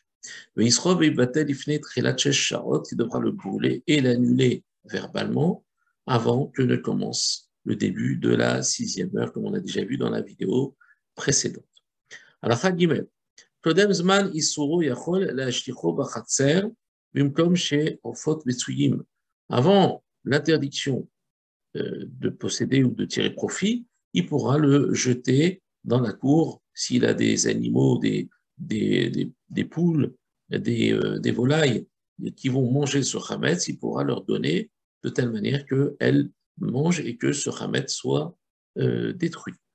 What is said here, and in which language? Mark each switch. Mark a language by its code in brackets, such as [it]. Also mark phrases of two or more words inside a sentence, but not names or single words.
[fr] Il devra le brûler et l'annuler verbalement avant que ne commence le début de la 6e heure, comme on a déjà vu dans la vidéo précédente. [he] הלכה גימל. קודם זמן איסורו יכול להשליכו בחצר במקום שעופות מצויים. [fr] Avant l'interdiction de posséder ou de tirer profit, il pourra le jeter dans la cour s'il a des animaux, des poules, des volailles qui vont manger ce chametz, il pourra leur donner de telle manière qu'elles mangent et que ce chametz soit détruit.